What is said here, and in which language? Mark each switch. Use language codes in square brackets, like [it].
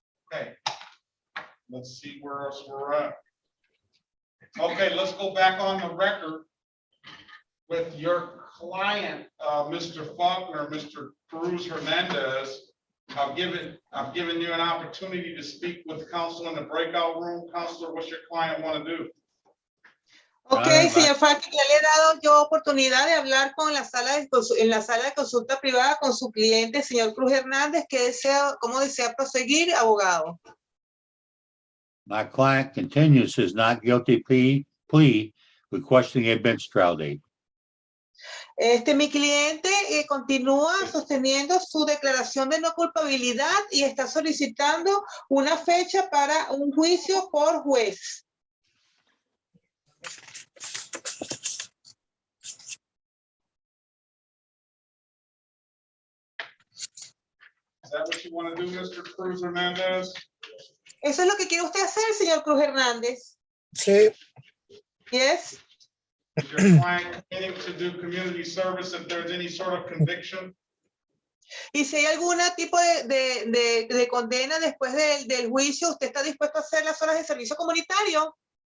[en] Okay, let's see where else we're at. Okay, let's go back on the record with your client, Mr. Faulkner, Mr. Cruz Hernandez. I've given you an opportunity to speak with counsel in the breakout room. Counselor, what's your client want to do? [es] Ok, señor Faulkner, ya le he dado yo oportunidad de hablar con la en la sala de consulta privada con su cliente, señor Cruz Hernández, cómo desea proseguir, abogado. [en] My client continues his not guilty plea requesting a bench trial date. [es] Mi cliente continúa sosteniendo su declaración de no culpabilidad y está solicitando una fecha para un juicio por juez. [en] Is that what you want to do, Mr. Cruz Hernandez? [es] ¿Eso es lo que quiere usted hacer, señor Cruz Hernández? Sí. [en] Yes. Is your client continuing to do community service if there's any sort of conviction? [es] Y si hay algún tipo de condena después del juicio, ¿usted está dispuesto a hacer las horas de servicio comunitario?